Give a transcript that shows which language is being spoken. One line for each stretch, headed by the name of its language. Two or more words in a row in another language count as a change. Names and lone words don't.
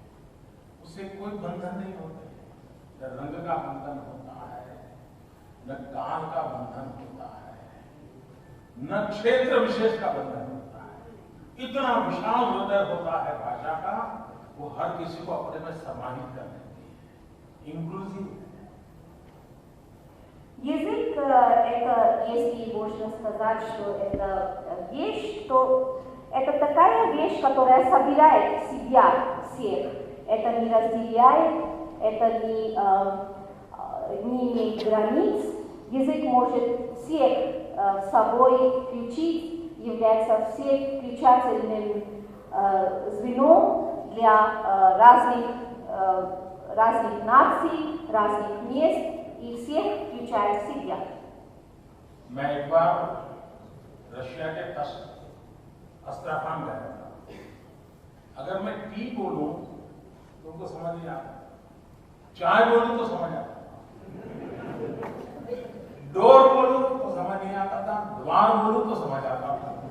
Hindi: उसे कोई बंधन नहीं होते, न रंग का बंधन होता है, न काल का बंधन होता है, न क्षेत्र विशेष का बंधन होता है। इतना विशाल हृदय होता है भाषा का, वो हर किसी को अपने में समाहित कर देती है, इंक्लूसिव है।
Russian: Язык это, если можно сказать, что это вещь, то это такая вещь, которая собирает в себя всех. Это не разделяет, это не имеет границ. Язык может всех в собой включить, является всеключательным звеном для разных наций, разных мест, и всех включает в себя.
Hindi: मैं एक बार रशिया के अस्त्राखान गया था। अगर मैं टी बोलूं तो उनको समझ नहीं आता, चाय बोलूं तो समझ आता, डोर बोलूं तो समझ नहीं आता था, द्वार बोलूं तो समझ आता था।